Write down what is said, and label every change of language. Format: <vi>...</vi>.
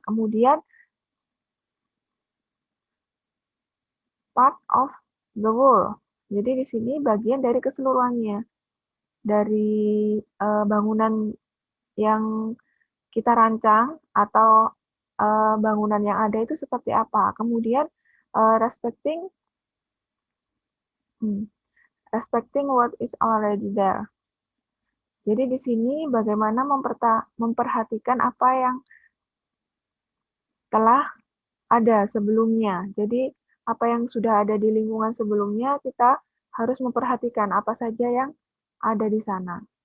<en>Kemudian part of the whole.</en> <id>Jadi di sini bagian dari keseluruhannya. Dari bangunan yang kita rancang atau bangunan yang ada itu seperti apa.</id> <en>Kemudian respecting what is already there.</en> <id>Jadi di sini bagaimana memperhatikan apa yang telah ada sebelumnya. Jadi apa yang sudah ada di lingkungan sebelumnya kita harus memperhatikan apa saja yang ada di sana.</id>